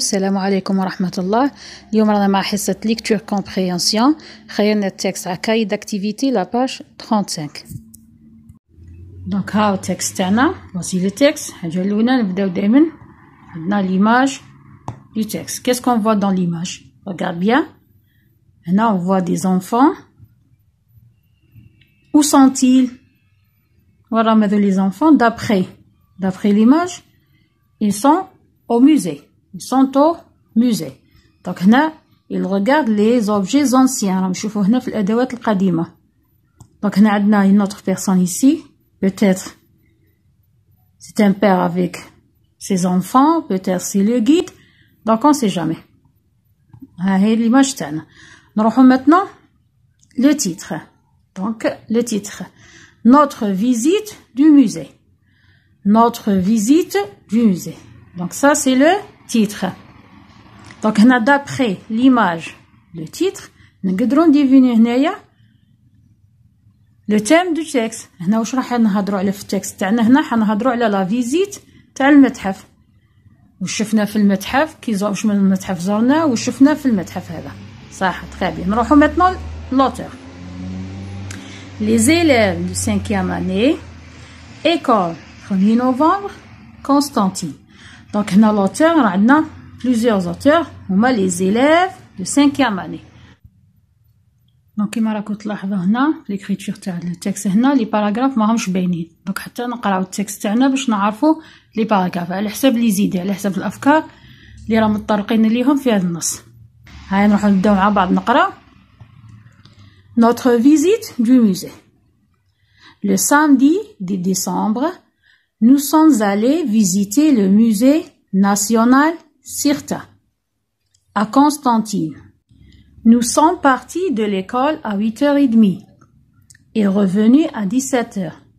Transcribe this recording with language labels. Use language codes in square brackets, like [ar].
[ar] السلام عليكم ورحمة الله. اليوم رانا مع حصة ليكتور كومبريهنسيون. خيرنا التكست على كاي داكتيفيتي لاباج 35. دونك هاو التكست تاعنا. [fr] voici le texte. [ar] الحاجة الأولى نبداو دايما عندنا [fr] l'image du texte. Qu'est-ce qu'on voit dans l'image? Regarde bien. Maintenant on voit des enfants. Où sont-ils? Voilà maintenant les enfants. D'après l'image, ils sont au musée. Ils sont au musée. Donc [ar] هنا [fr] ils regardent les objets anciens. [ar] راهم نشوفوا هنا في الأدوات القديمة. [fr] Donc [ar] هنا عندنا [fr] une autre personne ici. Peut-être c'est un père avec ses enfants. Peut-être c'est le guide. Donc on sait jamais. [ar] ها هي [fr] l'image [ar] تاعنا. نروحوا [fr] maintenant le titre. Donc le titre. Notre visite du musée. Notre visite du musée. Donc ça c'est le titre. Donc هنا d'après l'image, le titre, [ar] نقدروا نديفيني هنايا [fr] le thème du texte. [ar] هنا واش راح نهضروا على في التكست تاعنا؟ هنا حنهضروا على لا فيزيت تاع المتحف. واش شفنا في المتحف واش من المتحف زرنا واش شفنا في المتحف هذا. صح [fr] très bien. [ar] نروحوا [fr] maintenant l'auteur. Les élèves de 5e année, école 1er novembre, Constantine. Donc [ar] هنا [fr] l'auteur [ar] عندنا [fr] plusieurs auteurs [ar] هما [fr] les élèves de 5e année. [ar] دونك كيما راكم تلاحظوا هنا في ليكريتور تاع التكست هنا لي باراغراف ماهمش باينين. دونك حتى نقراو التكست تاعنا باش نعرفوا لي باراغراف على حساب لي زيدي على حساب الافكار اللي راهم متطرقين ليهم في هذا النص. هاي نروحوا نبداو مع بعض نقرا. [fr] Notre visite du musée. Le samedi 10 décembre, nous sommes allés visiter le musée national Sirta à Constantine. Nous sommes partis de l'école à 8h30 et revenus à 17h.